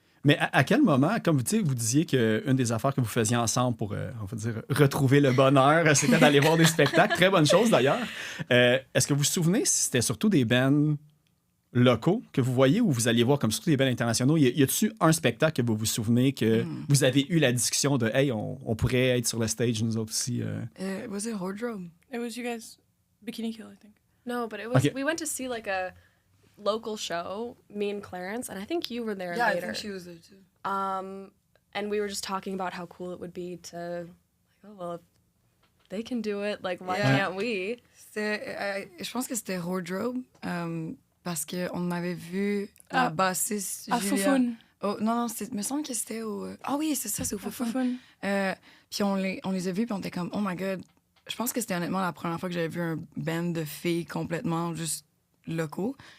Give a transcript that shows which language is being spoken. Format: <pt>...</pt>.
<fr>Mais à quel moment, comme vous disiez qu'une des affaires que vous faisiez ensemble pour, on va dire, retrouver le bonheur, c'était d'aller voir des spectacles. Très bonne chose, d'ailleurs. Est-ce que vous vous souvenez si c'était surtout des bands locaux que vous voyez ou vous alliez voir comme surtout des bands internationaux? Y a-t-il un spectacle que vous vous souvenez que vous avez eu la discussion de « Hey, on pourrait être sur le stage, nous autres aussi?</fr> <en>Was it Hordrum? It was you guys, Bikini Kill, I think. No, but it was. Okay. We went to see like a local show, me and Clarence, and I think you were there Yeah, later. I think she was there too. And we were just talking about how cool it would be to, like, oh well, if they can do it, like why Yeah. can't we?</en> <fr>Je pense que c'était Wardrobe, parce qu'on avait vu la bassiste À Julia. Foufoune. Oh, non, me semble que c'était au... Ah oui, c'est ça, c'est au À Foufoune. Foufoune. Puis on les a vus, puis on était comme, oh my God. Je pense que c'était honnêtement la première fois que j'avais vu un band de filles complètement juste locaux.</fr>